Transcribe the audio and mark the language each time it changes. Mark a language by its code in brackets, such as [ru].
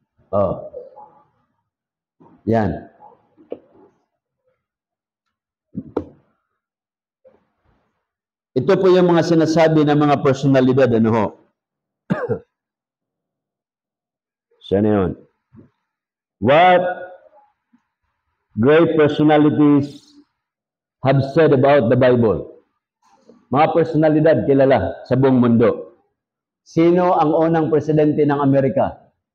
[tl] Oh. Yan. Ito po yung mga sinasabi ng mga personalidad, ano ho? Sana yun. [en] What great personalities have said about the Bible? [tl] Mga personalidad kilala sa buong mundo. Sino ang unang presidente ng Amerika?